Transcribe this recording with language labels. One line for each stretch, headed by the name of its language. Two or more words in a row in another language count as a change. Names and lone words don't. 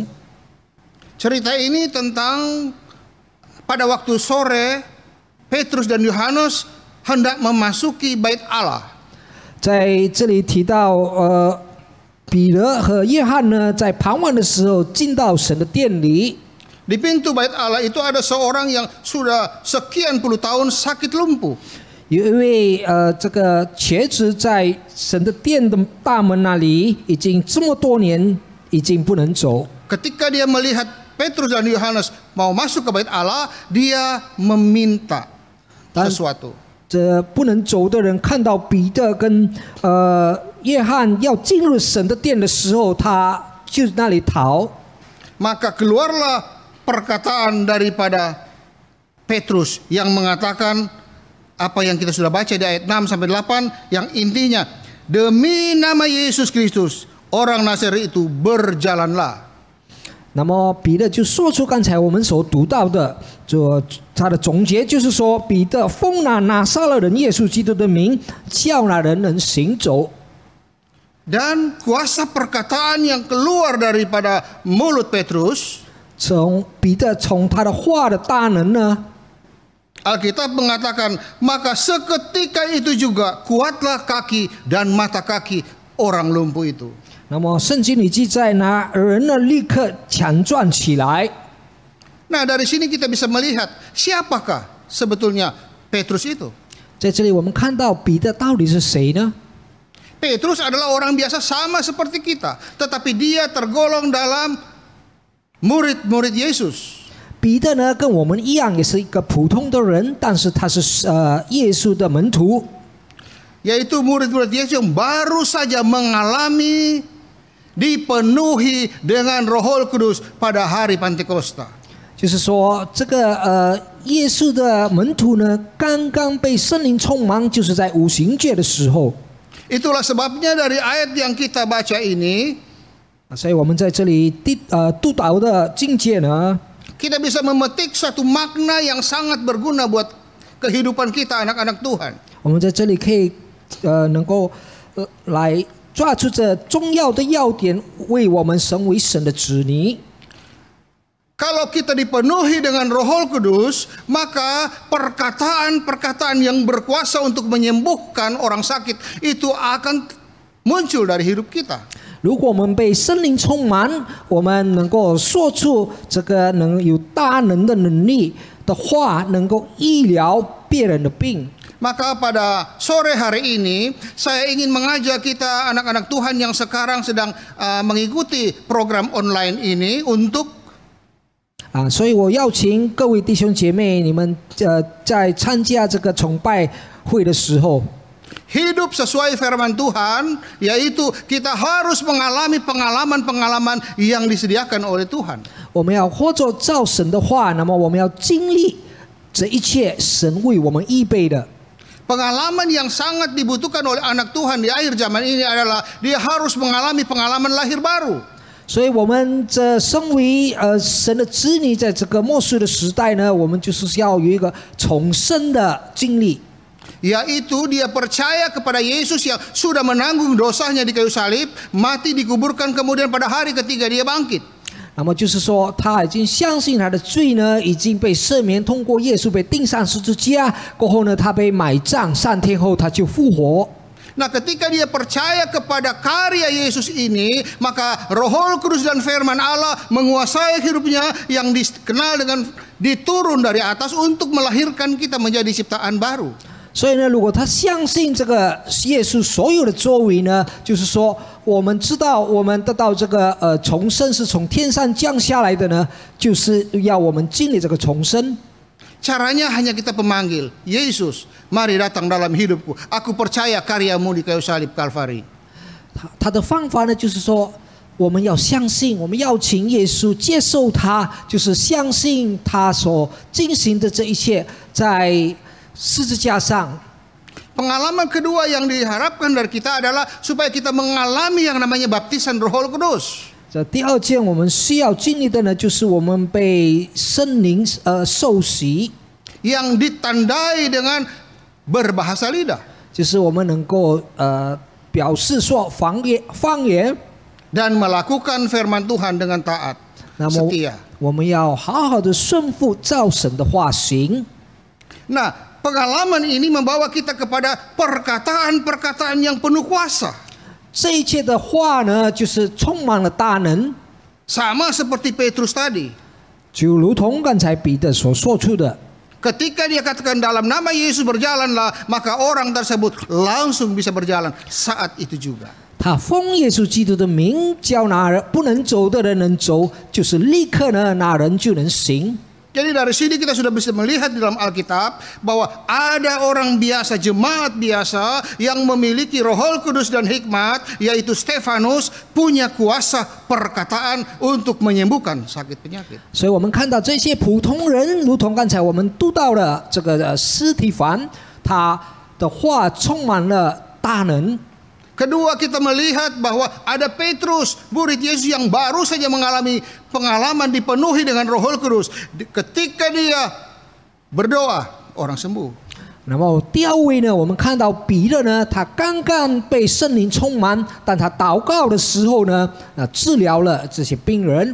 Indonesian: Cerita ini tentang pada waktu sore Petrus dan Yohanes hendak memasuki bait Allah.
Chinese: 在这里提到，彼得和约翰呢，在傍晚的时候进到神的殿里。
Indonesian: Di pintu bait Allah itu ada seorang yang sudah sekian puluh tahun sakit lumpuh.
Chinese: 有一位这个瘸子在神的殿的大门那里，已经这么多年已经不能走。
Indonesian: Ketika dia melihat Petrus dan Yohanes mau masuk ke bait Allah, dia meminta sesuatu.
Chinese: 这不能走的人看到彼得跟约翰要进入神的殿的时候，他就那里逃。
Indonesian: Maka keluarlah perkataan daripada Petrus yang mengatakan apa yang kita sudah baca di ayat 6 sampai 8 yang intinya demi nama Yesus Kristus orang Nazaret itu berjalanlah.
Chinese: 那么彼得就说出刚才我们所读到的，他的总结就是说，彼得奉了拿撒勒人耶稣基督的名，叫那人能行走。
Indonesian: Dan kuasa perkataan yang keluar daripada mulut Petrus,
Chinese: 彼得从他的话的大能呢，
Indonesian: Alkitab mengatakan maka seketika itu juga kuatlah kaki dan mata kaki orang lumpuh itu.
Chinese: 那么圣经里记载呢，人呢立刻强壮起来。
Indonesian: Nah dari sini kita bisa melihat siapakah sebetulnya Petrus itu.
Chinese: 在这里我们看到彼得到底是谁呢？
Indonesian: Petrus adalah orang biasa sama seperti kita, tetapi dia tergolong dalam murid-murid Yesus.
Chinese: 彼得呢跟我们一样，也是一个普通的人，但是他是耶稣的门徒，
Indonesian: Yaitu murid-murid Yesus yang baru saja mengalami dipenuhi dengan Roh Kudus pada hari Pentakosta.
Chinese: 就是说这个耶稣的门徒呢，刚刚被圣灵充满，就是在五旬节的时候。
Indonesian: Itulah sebabnya dari ayat yang kita baca ini,
Chinese: 所以我们在这里督导的境界呢，
Indonesian: kita bisa memetik satu makna yang sangat berguna buat kehidupan kita anak-anak Tuhan.
Chinese: 我们在这里可以能够来抓住这重要的要点，为我们成为神的子女。
Indonesian: Kalau kita dipenuhi dengan Roh Kudus, maka perkataan-perkataan yang berkuasa untuk menyembuhkan orang sakit itu akan muncul dari hidup kita.
Chinese: 如果我们被圣灵充满，我们能够说出这个能有大能的能力的话，能够医疗别人的病。
Indonesian: Maka pada sore hari ini saya ingin mengajak kita anak-anak Tuhan yang sekarang sedang mengikuti program online ini untuk
Chinese: 所以我邀请各位弟兄姐妹，你们在参加这个崇拜会的时候，
Indonesian: hidup sesuai firman Tuhan, yaitu kita harus mengalami pengalaman-pengalaman yang disediakan oleh Tuhan.
Chinese: 我们要活着照神的话，那么我们要经历这一切神为我们预备的。
Indonesian: Pengalaman yang sangat dibutuhkan oleh anak Tuhan di akhir zaman ini adalah dia harus mengalami pengalaman lahir baru.
Chinese: 所以，我们这身为神的子女，在这个末世的时代呢，我们就是要有一个重生的经历。
Indonesian: Yaitu dia percaya kepada Yesus yang sudah menanggung dosanya di kayu salib, mati dikuburkan, kemudian pada hari ketiga dia bangkit.
Chinese: 那么就是说，他已经相信他的罪呢已经被赦免，通过耶稣被钉上十字架过后呢，他被埋葬，3天后他就复活。
Indonesian: Nah, ketika dia percaya kepada karya Yesus ini, maka Roh Kudus dan firman Allah menguasai hidupnya yang dikenal dengan diturun dari atas untuk melahirkan kita menjadi ciptaan baru.
Chinese: 所以呢，如果他相信这个耶稣所有的作为呢，就是说，我们知道我们得到这个重生是从天上降下来的呢，就是要我们经历这个重生。
Indonesian: Caranya hanya kita pemanggil, Yesus, mari datang dalam hidupku. Aku percaya karyamu di kayu salib Kalvari.
Chinese: 他的方法呢，就是说，我们要相信，我们邀请耶稣接受他，就是相信他所进行的这一切，在十字架上。
Indonesian: Pengalaman kedua yang diharapkan dari kita adalah supaya kita mengalami yang namanya baptisan Roh Kudus.
Chinese: 这第二件我们需要经历的呢，就是我们被圣灵受洗，
Indonesian: yang ditandai dengan berbahasa lidah.
Chinese: 就是我们能够表示说方言，
Indonesian: dan melakukan firman Tuhan dengan taat,
Chinese: 那么
Indonesian: setia.
Chinese: 我们要好好的顺服照神的话行。
Indonesian: Nah, pengalaman ini membawa kita kepada perkataan-perkataan yang penuh kuasa.
Chinese: 这一切的话呢，就是充满了大能，
Indonesian: Sama seperti Petrus tadi.
Chinese: 就如同刚才彼得所说出的，
Indonesian: Ketika dia katakan dalam nama Yesus berjalanlah, maka orang tersebut langsung bisa berjalan saat itu juga.
Chinese: 他奉耶稣基督的名叫那人不能走的人能走，就是立刻呢，那人就能行。
Indonesian: Jadi dari sini kita sudah bisa melihat di dalam Alkitab bahwa ada orang biasa, jemaat biasa yang memiliki Roh Kudus dan hikmat, yaitu Stefanus, punya kuasa perkataan untuk menyembuhkan sakit penyakit.
Chinese: 所以我们看到这些普通人，如同刚才我们读到了这个司提反，他的话充满了大能。
Indonesian: Kedua, kita melihat bahwa ada Petrus, murid Yesus yang baru saja mengalami pengalaman dipenuhi dengan Roh Kudus. Ketika dia berdoa, orang sembuh.
Chinese: 那么第二位呢，我们看到彼得呢，他刚刚被圣灵充满，但他祷告的时候呢，治疗了这些病人。